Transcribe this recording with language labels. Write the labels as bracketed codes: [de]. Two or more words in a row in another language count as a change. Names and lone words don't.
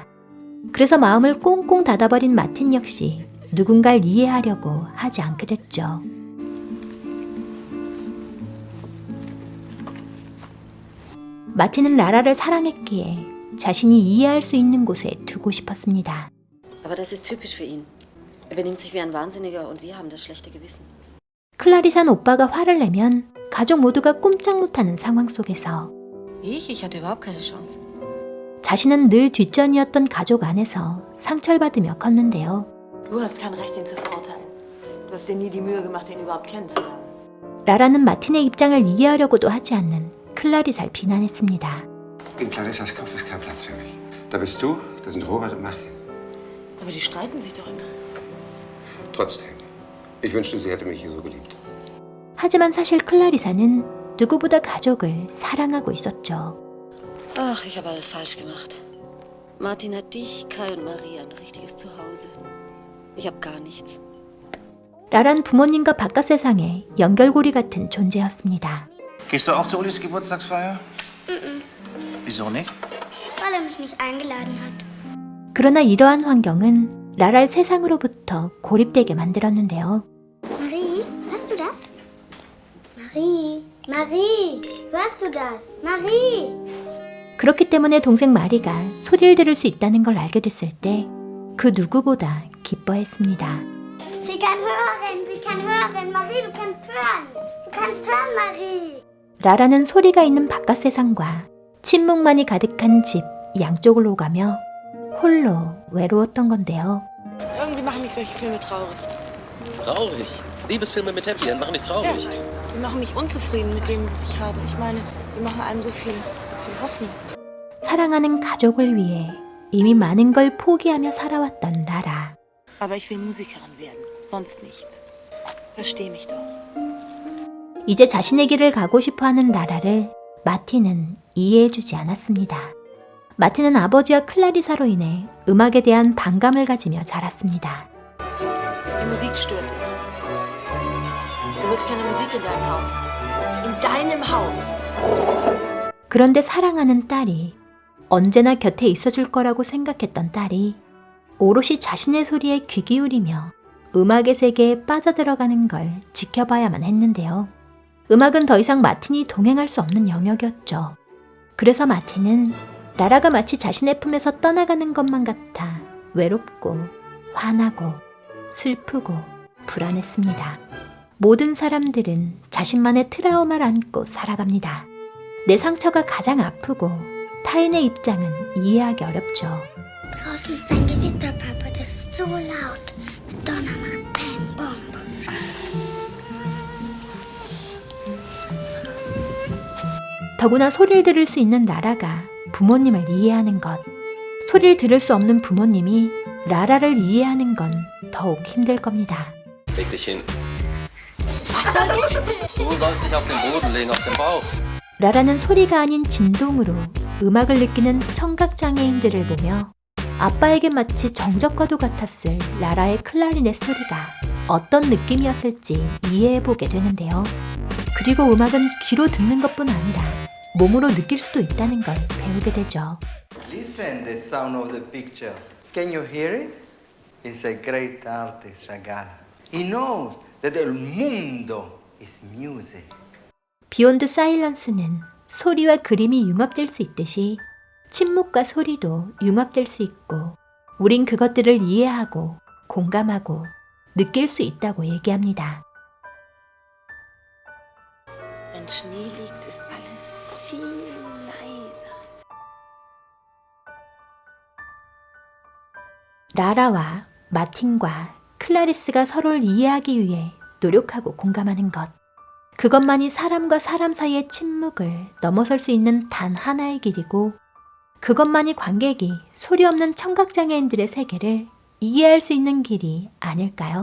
[ko] 그래서 마음을 꽁꽁 닫아버린 마틴 역시 누군가를 이해하려고 하지 않게 됐죠. 마틴은 라라를 사랑했기에 자신이 이해할 수 있는 곳에 두고 싶었습니다. [de] Aber das ist typisch für ihn. Er benimmt sich wie ein Wahnsinniger und wir haben das schlechte Gewissen. [ko] 클라리산 오빠가 화를 내면 가족 모두가 꼼짝 못하는 상황 속에서 [de] Ich hatte überhaupt keine Chance. [ko] 자신은 늘 뒷전이었던 가족 안에서 상처를 받으며 컸는데요. [de] Du hast kein Recht, ihn zu verurteilen. Du hast dir nie die Mühe gemacht, ihn überhaupt kennenzulernen. [ko] 라라는 마틴의 입장을 이해하려고도 하지 않는 클라리사를 비난했습니다. [de] In Clarissas Kopf ist kein Platz für mich. Da bist du, da sind Robert und Martin. Aber die streiten sich doch immer. Trotzdem, ich wünschte, sie hätte mich hier so geliebt. [ko] 하지만 사실 클라리사는 누구보다 가족을 사랑하고 있었죠. [de] Ach, ich habe alles falsch gemacht. Martin hat dich, Kai und Maria ein richtiges Zuhause. Ich habe gar nichts. [ko] 라란 부모님과 바깥 세상의 연결고리 같은 존재였습니다. [de] Gehst du auch zu Ulis Geburtstagsfeier? Wieso nicht? Weil er mich nicht eingeladen hat. [ko] 그러나 이러한 환경은 라라를 세상으로부터 고립되게 만들었는데요. [de] Marie, hörst du das? Marie, Marie, hörst du das? Marie! [ko] 그렇기 때문에 동생 마리가 소리를 들을 수 있다는 걸 알게 됐을 때 그 누구보다 기뻐했습니다. [de] Sie kann hören, sie kann hören. Marie, du kannst hören. Du kannst hören, Marie. [ko] 라라는 소리가 있는 바깥 세상과 침묵만이 가득한 집 양쪽을 오가며 홀로 외로웠던 건데요. [de] Irgendwie machen mich solche Filme traurig. Traurig? Liebesfilme mit Happy End machen dich traurig. Die machen mich unzufrieden mit dem, was ich habe. Ich meine, sie machen einem so viel Hoffnung. [ko] 사랑하는 가족을 위해 이미 많은 걸 포기하며 살아왔던 라라. [de] Aber ich will Musikerin werden. Sonst nichts. Versteh mich doch. [ko] 이제 자신의 길을 가고 싶어하는 라라를 마틴은 이해해주지 않았습니다. 마틴은 아버지와 클라리사로 인해 음악에 대한 반감을 가지며 자랐습니다. [de] Die Musik stört dich. Du willst keine Musik in deinem Haus. In deinem Haus. [ko] 그런데 사랑하는 딸이 언제나 곁에 있어줄 거라고 생각했던 딸이 오롯이 자신의 소리에 귀 기울이며 음악의 세계에 빠져들어가는 걸 지켜봐야만 했는데요. 음악은 더 이상 마틴이 동행할 수 없는 영역이었죠. 그래서 마틴은 라라가 마치 자신의 품에서 떠나가는 것만 같아 외롭고 화나고 슬프고 불안했습니다. 모든 사람들은 자신만의 트라우마를 안고 살아갑니다. 내 상처가 가장 아프고 타인의 입장은 이해하기 어렵죠. [de] Draußen ist ein Gewitter, Papa. Das ist so laut. Mit Donner macht Bang, Bomb. [ko] 더구나 소리를 들을 수 있는 라라가 부모님을 이해하는 것. 소리를 들을 수 없는 부모님이 라라를 이해하는 건 더욱 힘들 겁니다. [de] Leg dich hin. Was soll ich? Du sollst dich auf den Boden legen, auf den Bauch. [ko] 라라는 소리가 아닌 진동으로 음악을 느끼는 청각장애인들을 보며 아빠에게 마치 정적과도 같았을 라라의 클라리넷 소리가 어떤 느낌이었을지 이해해보게 되는데요. 그리고 음악은 귀로 듣는 것뿐 아니라 몸으로 느낄 수도 있다는 걸 배우게 되죠. [en] Listen the sound of the picture. Can you hear it? It's a great artist, Chagall. He knows that [es] el mundo [en] is music. [ko] 비욘드 사일런스는 소리와 그림이 융합될 수 있듯이 침묵과 소리도 융합될 수 있고 우린 그것들을 이해하고 공감하고 느낄 수 있다고 얘기합니다. [de] Wenn Schnee liegt, ist alles viel leiser. [ko] 라라와 마틴과 클라리스가 서로를 이해하기 위해 노력하고 공감하는 것. 그것만이 사람과 사람 사이의 침묵을 넘어설 수 있는 단 하나의 길이고 그것만이 관객이 소리 없는 청각장애인들의 세계를 이해할 수 있는 길이 아닐까요?